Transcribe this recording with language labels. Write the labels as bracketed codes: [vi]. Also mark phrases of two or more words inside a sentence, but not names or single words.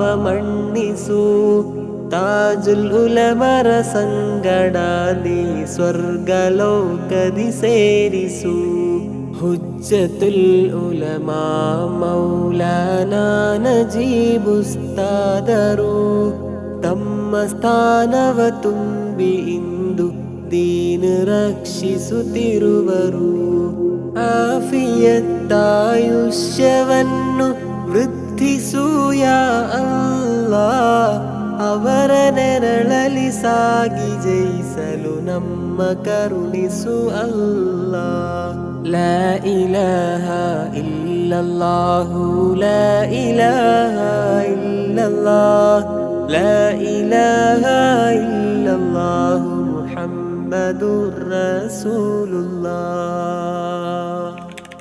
[kn] ಮನ್ನಿಸು ತಾಜುಲ್ ಉಲಮರ ಸಂಗಡ ನೀ ಸ್ವರ್ಗಲೋಕದಿ ಸೇರಿಸು ಹುಜ್ಜತುಲ್ ಉಲಮಾ ಮೌಲಾನಾ ನಜೀಬ್ ಉಸ್ತಾದರು ತಮ್ಮ ಸ್ಥಾನವ ತುಂಬಿ ಇಂದು ದೀನ ರಕ್ಷಿಸುತ್ತಿರುವರು ಆಫಿಯತ್ತಾಯುಷ್ಯವನ್ನು ವೃದ್ಧಿಸು [ar] يا الله [kn] ಅವರ ನೆರಳಲಿ ಸಾಗಿ ಜಯಿಸಲು ನಮ್ಮ ಕರುಣಿಸು ಅಲ್ಲಾ [ar] لا إله إلا إلا الله لا إله إلا الله لا إله إلا الله محمد رسول الله.